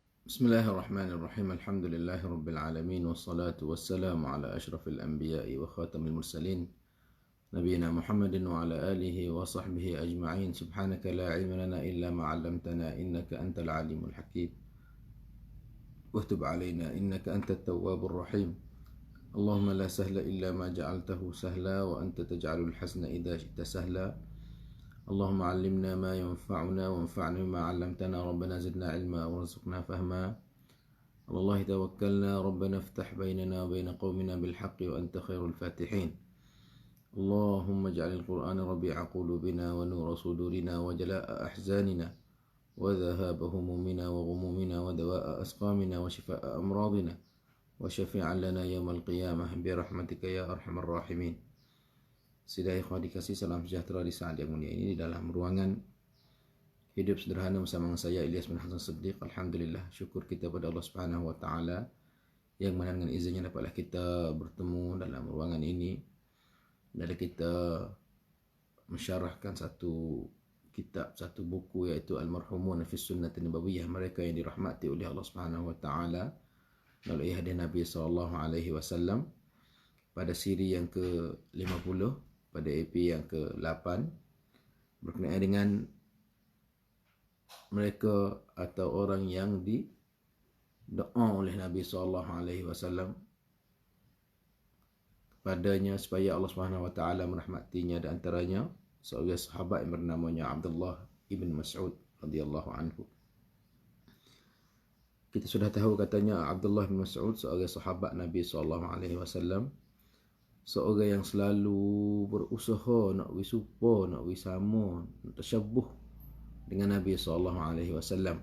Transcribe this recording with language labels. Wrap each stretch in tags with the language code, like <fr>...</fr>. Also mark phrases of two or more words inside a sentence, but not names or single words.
<ar>بسم الله الرحمن الرحيم الحمد لله رب العالمين والصلاة والسلام على أشرف الأنبياء وخاتم المرسلين نبينا محمد وعلى آله وصحبه أجمعين. سبحانك لا علم لنا إلا ما علمتنا إنك أنت العليم الحكيم. وتب علينا إنك أنت التواب الرحيم. اللهم لا سهل إلا ما جعلته سهلا وأنت تجعل الحزن إذا شئت سهلا. اللهم علمنا ما ينفعنا وانفعنا بما علمتنا ربنا زدنا علما وارزقنا فهما على الله توكلنا ربنا افتح بيننا وبين قومنا بالحق وأنت خير الفاتحين اللهم اجعل القرآن ربيع قلوبنا ونور صدورنا وجلاء أحزاننا وذهاب همومنا وغمومنا ودواء أسقامنا وشفاء أمراضنا وشفيعا لنا يوم القيامة برحمتك يا أرحم الراحمين.</ar> <ms>Sidai ikhwah dikasih, salam sejahtera di saat yang mulia ini di dalam ruangan hidup sederhana bersama saya Ilyas bin Hasan Siddiq. Alhamdulillah, syukur kita pada Allah</ms> <ar>سبحانه وتعالى</ar> <ms>yang mana dengan izinnya dapatlah kita bertemu dalam ruangan ini dan kita mensyarahkan satu kitab, satu buku, iaitu Al-Marhumun fi Sunnati Nabawiyah, mereka yang dirahmati oleh Allah</ms> <ar>سبحانه وتعالى</ar> <ms>melalui hadis Nabi</ms> <ar>صلى الله عليه وسلم,</ar> <ms>pada siri yang ke-50, pada EP yang ke-8, berkenaan dengan mereka atau orang yang didoa oleh Nabi SAW kepadanya supaya Allah SWT merahmatinya. Dan antaranya seorang sahabat yang bernamanya Abdullah ibn Mas'ud</ms> <ar>رضي الله عنه.</ar> <ms>Kita sudah tahu katanya Abdullah bin Mas'ud seorang sahabat Nabi SAW, seorang yang selalu berusaha nak wisupa, nak wisama, nak tersyabuh dengan Nabi SAW.</ms>